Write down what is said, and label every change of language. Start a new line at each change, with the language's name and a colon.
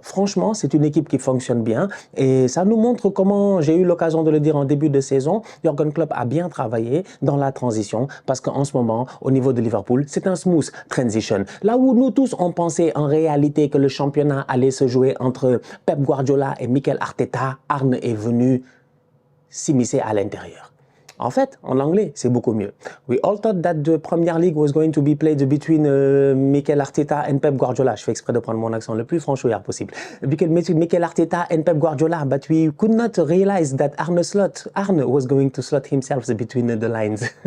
French: Franchement, c'est une équipe qui fonctionne bien et ça nous montre comment, j'ai eu l'occasion de le dire en début de saison, Jürgen Klopp a bien travaillé dans la transition parce qu'en ce moment, au niveau de Liverpool, c'est un
English: smooth transition.
French: Là où nous tous on pensait en réalité que le championnat allait se jouer entre Pep Guardiola et Mikel Arteta, Arne est venu s'immiscer à l'intérieur. En fait, en anglais, c'est beaucoup mieux.
English: We all thought that the Premier League was going to be played between Mikel Arteta and Pep Guardiola.
French: Je fais exprès de prendre mon accent le plus franchouillard possible.
English: Mikel Arteta and Pep Guardiola, but we could not realize that Arne was going to slot himself between the lines.